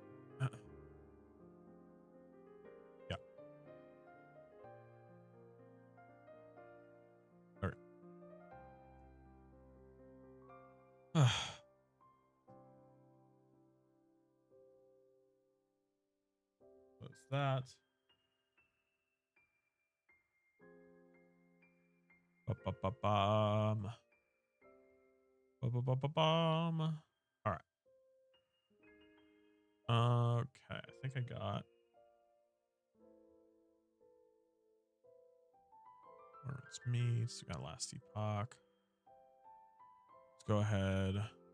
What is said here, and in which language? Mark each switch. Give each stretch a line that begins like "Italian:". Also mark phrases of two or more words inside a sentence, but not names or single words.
English: Yeah. All right. What's that? Ba-ba-ba-bum. Ba-ba-ba-ba-bum. All right. Okay, I think I got. Where it's meats. We got Last Epoch. Let's go ahead.